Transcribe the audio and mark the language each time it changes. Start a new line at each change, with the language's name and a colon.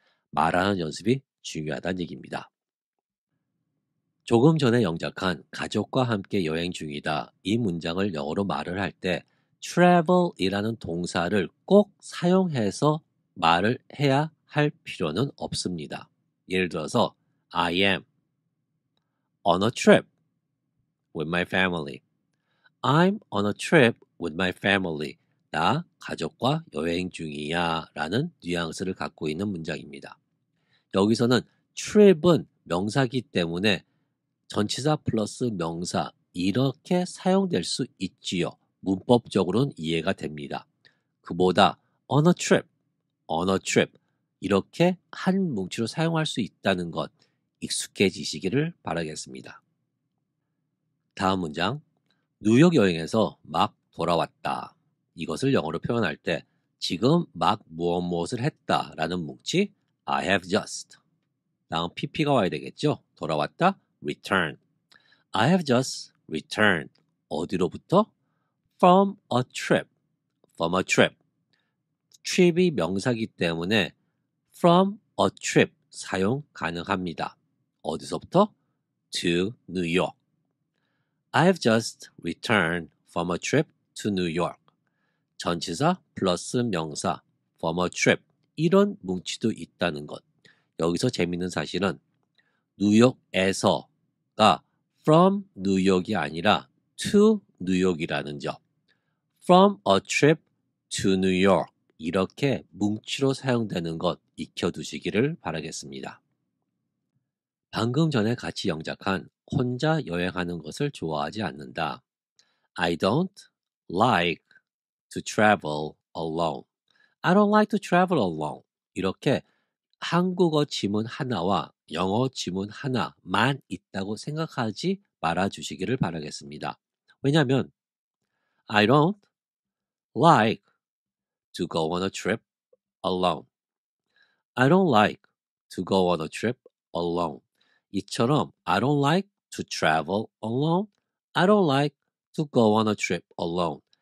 Korean: 말하는 연습이 중요하다는 얘기입니다. 조금 전에 영작한 가족과 함께 여행 중이다. 이 문장을 영어로 말을 할 때 travel이라는 동사를 꼭 사용해서 말을 해야 할 필요는 없습니다. 예를 들어서
English: I am on a trip with my family. I'm on a trip with my family.
Korean: 나 가족과 여행 중이야 라는 뉘앙스를 갖고 있는 문장입니다. 여기서는 trip은 명사기 때문에 전치사 플러스 명사 이렇게 사용될 수 있지요. 문법적으로는 이해가 됩니다. 그보다
English: on a trip
Korean: 이렇게 한 뭉치로 사용할 수 있다는 것 익숙해지시기를 바라겠습니다. 다음 문장. 뉴욕 여행에서 막 돌아왔다. 이것을 영어로 표현할 때 지금 막 무엇을 했다 라는 뭉치
English: I have just.
Korean: 다음 pp가 와야 되겠죠? 돌아왔다.
English: return. I have just returned.
Korean: 어디로부터?
English: From a trip. From a trip.
Korean: trip이 명사기 때문에
English: from a trip
Korean: 사용 가능합니다. 어디서부터?
English: To New York. I have just returned from a trip to New York.
Korean: 전치사 플러스 명사
English: from a trip
Korean: 이런 뭉치도 있다는 것. 여기서 재밌는 사실은 뉴욕에서가 from 뉴욕이 아니라 to 뉴욕이라는 점.
English: from a trip to New York
Korean: 이렇게 뭉치로 사용되는 것 익혀두시기를 바라겠습니다. 방금 전에 같이 영작한 혼자 여행하는 것을 좋아하지 않는다.
English: I don't like to travel alone. I don't like to travel alone.
Korean: 이렇게 한국어 지문 하나와 영어 지문 하나만 있다고 생각하지 말아 주시기를 바라겠습니다. 왜냐하면
English: I don't like to go on a trip alone. I don't like to go on a trip alone.
Korean: 이처럼
English: I don't like to travel alone. I don't like to go on a trip alone.